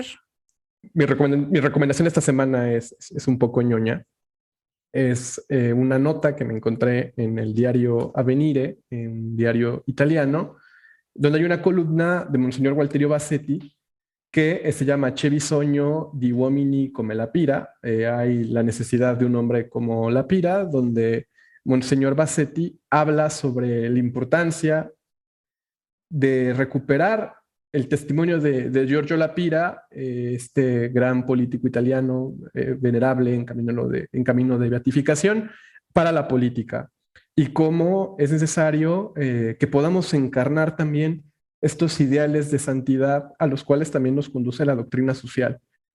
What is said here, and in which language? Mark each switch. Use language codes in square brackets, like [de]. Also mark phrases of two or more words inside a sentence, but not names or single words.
[es] Mi recomendación esta semana es un poco ñoña. Es una nota que me encontré en el diario Avvenire, un diario italiano, donde hay una columna de Monseñor Gualterio Bassetti que se llama C'è bisogno di uomini come la Pira. Hay la necesidad de un hombre como la Pira, donde Monseñor Bassetti habla sobre la importancia de recuperar el testimonio de Giorgio La Pira, este gran político italiano venerable en camino de beatificación para la política, y cómo es necesario que podamos encarnar también estos ideales de santidad a los cuales también nos conduce la doctrina social.